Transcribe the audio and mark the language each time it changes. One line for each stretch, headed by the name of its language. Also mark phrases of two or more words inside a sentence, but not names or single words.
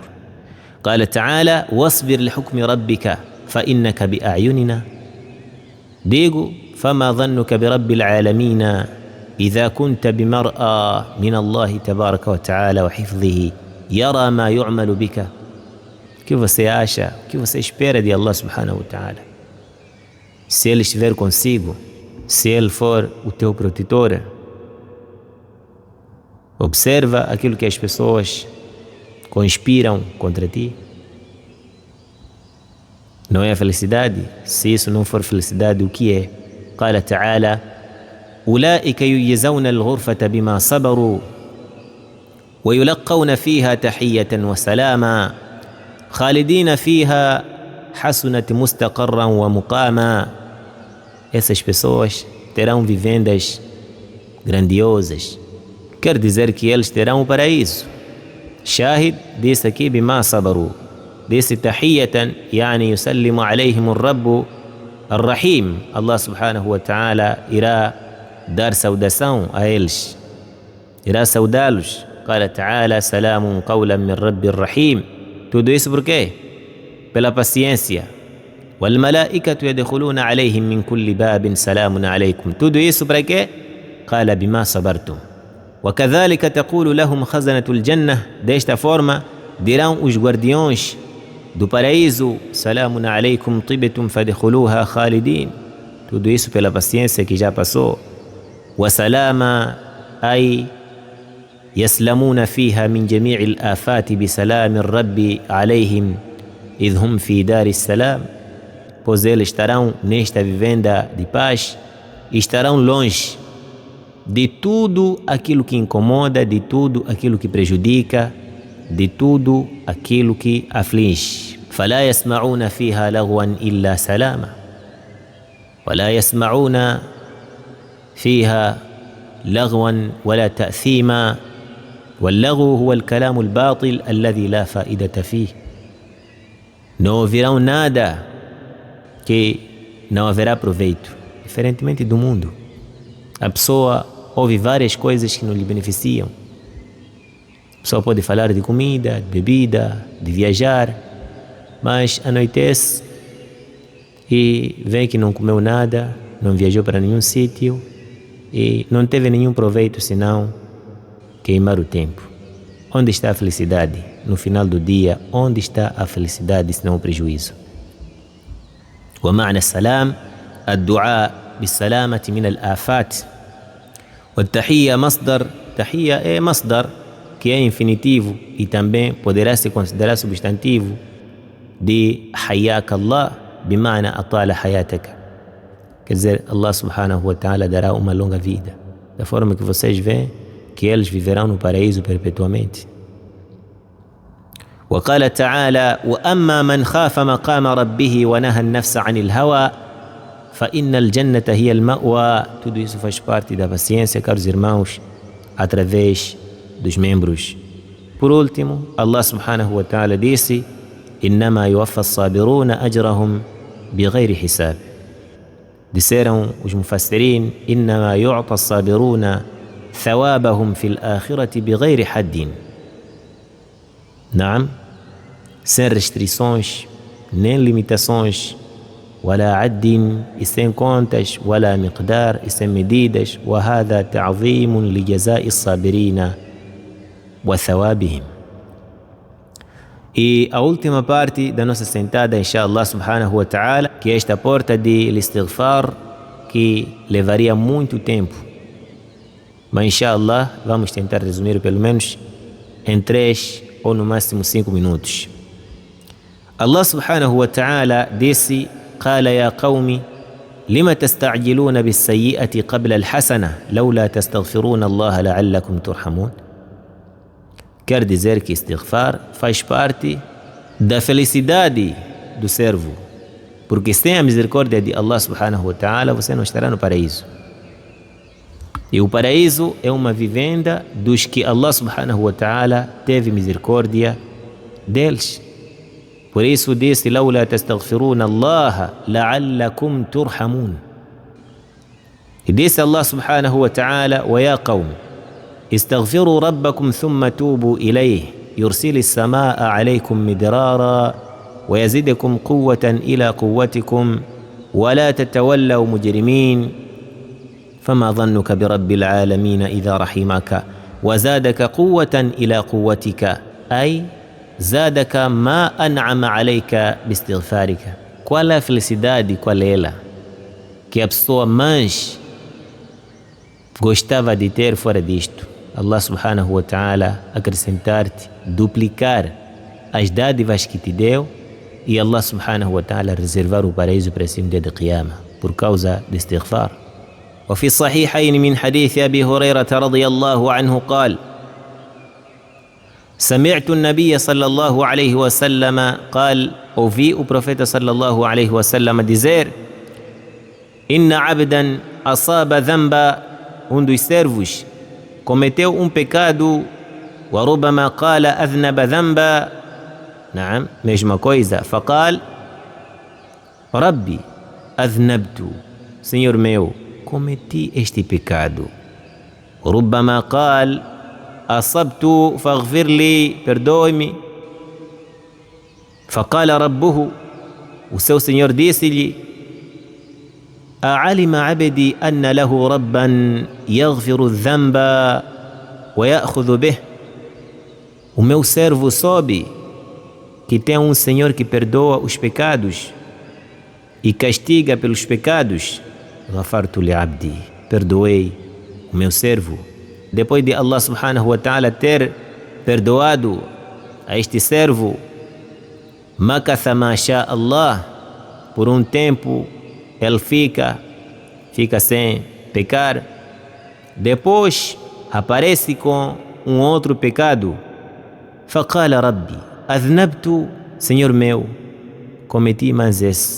Arabic: قال تعالى: واصبر لحكم ربك فإنك بأعيننا. Digo: فما ظنك برب العالمين إذا كنت بمرأى من الله تبارك وتعالى وحفظه يرى ما يعمل بك.
Portuguese: O que você acha, o que você espera de
Arabic: الله سبحانه وتعالى?
Portuguese: Se Ele estiver consigo, se Ele for o teu protetor, Observa aquilo que as pessoas conspiram contra ti. Não é a felicidade? Se isso não for felicidade, o que é?
Arabic: قال تعالى: أولئك يجزون الغرفة بما صبروا ويلقون فيها تحية وسلاما خالدين فيها حسنت مستقرا ومقاما.
Portuguese: Essas pessoas terão vivendas grandiosas. Quer dizer que eles terão o paraíso.
Arabic: Shahid
Portuguese: disse aqui
Arabic: بما صبروا. disse تحية يعني يسلم عليهم الرب الرحيم. الله سبحانه وتعالى
Portuguese: irá dar saudação a eles, irá saudá-los.
Arabic: قال تعالى: سلام قولا من رب رحيم.
Portuguese: Tudo isso por quê? Pela paciência.
Arabic: والملائكة يدخلون عليهم من كل باب سلام عليكم.
Portuguese: Tudo isso para quê?
Arabic: قال بما صبرتم. وكذلك تقول لهم خزنة الجنة.
Portuguese: Desta forma dirão os guardiões do paraíso:
Arabic: سلام عليكم طبتم فادخلوها خالدين.
Portuguese: Tudo isso pela paciência que já passou.
Arabic: وسلاما أي يسلمون فيها من جميع الآفات بسلام الرب عليهم إذ هم في دار السلام.
Portuguese: Pois eles estarão nesta vivenda de paz e estarão longe de tudo aquilo que incomoda, de tudo aquilo que prejudica, de tudo aquilo que aflige.
Arabic: فلا يسمعون فيها لغوا إلا سلاما ولا يسمعون فيها لغوا ولا تأثيما واللغو هو الكلام الباطل الذي لا فائدة فيه.
Portuguese: Não ouvirão nada que não haverá proveito. Diferentemente do mundo, a pessoa ouve várias coisas que não lhe beneficiam. A pessoa pode falar de comida, de bebida, de viajar, mas anoitece e vê que não comeu nada, não viajou para nenhum sítio e não teve nenhum proveito senão queimar o tempo. Onde está a felicidade? No final do dia, onde está a felicidade senão o prejuízo?
Arabic: ومعنى السلام الدعاء بالسلامة من الآفات. والتحية مصدر. تحية é مصدر,
Portuguese: que é infinitivo e também poderá se considerar substantivo de
Arabic: حياك الله بمعنى أطال حياتك.
Portuguese: Quer dizer,
Arabic: الله سبحانه وتعالى
Portuguese: dará uma longa vida, da forma que vocês veem que eles viverão no paraíso perpetuamente.
Arabic: وقال تعالى: وأما من خاف مقام ربه ونهى النفس عن الهوى فإن الجنة هي المأوى.
Portuguese: Tudo isso faz parte da paciência, caros irmãos, através dos membros. Por último,
Arabic: الله سبحانه وتعالى disse: إنما يوفى الصابرون أجرهم بغير حساب.
Portuguese: Disseram os mufassirin:
Arabic: إنما يعطى الصابرون ثوابهم في الآخرة بغير حد. Naam,
Portuguese: sem restrições, nem limitações,
Arabic: ولا عد
Portuguese: e sem contas,
Arabic: ولا مقدار
Portuguese: e sem medidas,
Arabic: وهذا تعظيم لجزاء الصابرين وثوابهم.
Portuguese: E a última parte da nossa sentada,
Arabic: إن شاء الله سبحانه وتعالى,
Portuguese: que é esta porta de istighfar, que levaria muito tempo, mas inshallah vamos tentar resumir pelo menos em 3 ou no máximo 5 minutos.
Arabic: الله سبحانه وتعالى disse: قال يا قوم لم تستعجلون بالسيئة قبل الحسنة لولا تستغفرون الله لعلكم ترحمون.
Portuguese: Quer dizer que istighfar faz parte da felicidade do servo, porque sem a misericórdia de
Arabic: الله سبحانه وتعالى
Portuguese: você não estará no paraíso. E o paraíso é uma vivenda dos que
Arabic: الله سبحانه وتعالى
Portuguese: teve misericórdia deles. Por isso disse:
Arabic: لولا تستغفرون الله لعلكم ترحمون.
Portuguese: E disse
Arabic: الله سبحانه وتعالى: ويا قوم استغفروا ربكم ثم توبوا إليه يرسل السماء عليكم مدرارا ويزدكم قوة إلى قوتكم ولا تتولوا مجرمين فما ظنك برب العالمين إذا رحمك وزادك قوة إلى قوتك أي زادك ما أنعم عليك باستغفارك.
Portuguese: Qual é a felicidade, qual é ela que a pessoa mais gostava de ter fora disto?
Arabic: الله سبحانه وتعالى
Portuguese: acrescentar-te, duplicar as dádivas que te deu e
Arabic: الله سبحانه وتعالى
Portuguese: reservar o paraíso para si no dia de Qiyamah por causa de istighfar.
Arabic: وفي الصحيحين من حديث أبي هريرة رضي الله عنه قال سمعت النبي صلى الله عليه وسلم قال
Portuguese: ouvi o profeta
Arabic: صلى الله عليه وسلم dizer إن عبدا أصاب ذنبا
Portuguese: dos servos cometeu pecado
Arabic: وربما قال أذنب ذنبا نعم
Portuguese: mesma coisa
Arabic: فقال ربي أذنبت
Portuguese: Senhor meu cometi este pecado
Arabic: وربما قال أصبت فاغفر لي perdoe-me فقال ربه
Portuguese: o seu Senhor disse-lhe
Arabic: أعلم عبدي أن له ربا يغفر الذنب ويأخذ به
Portuguese: o meu servo soube que tem Senhor que perdoa os pecados e castiga pelos pecados.
Arabic: غفرت لعبدي
Portuguese: perdoei o meu servo. Depois de
Arabic: الله سبحانه وتعالى
Portuguese: ter perdoado a este servo,
Arabic: مكث ما شاء الله,
Portuguese: por tempo ele fica sem pecar. Depois aparece com outro pecado.
Arabic: فقال ربي أذنبت
Portuguese: Senhor meu cometi mais esse.